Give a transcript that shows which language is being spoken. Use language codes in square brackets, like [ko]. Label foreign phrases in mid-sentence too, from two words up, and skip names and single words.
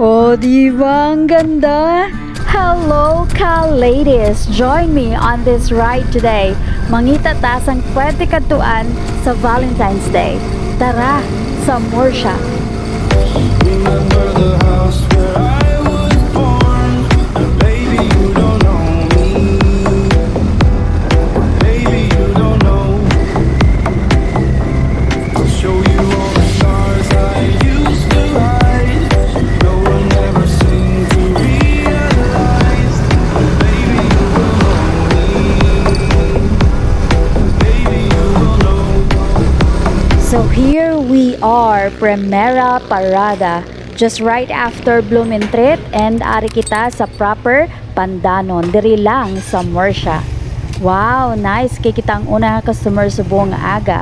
[tl] O, diba ang ganda? Hello, ka-ladies! [en] Join me on this ride today. [hil] Mangita tasang pwede katuan sa Valentine's Day. [tl] Tara, sa Murcia. [en] Remember the house where I was born. Baby, you don't know me. Baby, you don't know. I'll show you all the stars I used to hide. No one ever seemed to realize. Baby, you will know me. Baby, you will know. So here we are, 𝗣𝗵𝗶𝗵𝗍, just right after Blumentritt, and [hil] ari kita sa proper Pandanon, diri lang sa Murcia. Wow, nice kay kita ang unang customer sa buong aga.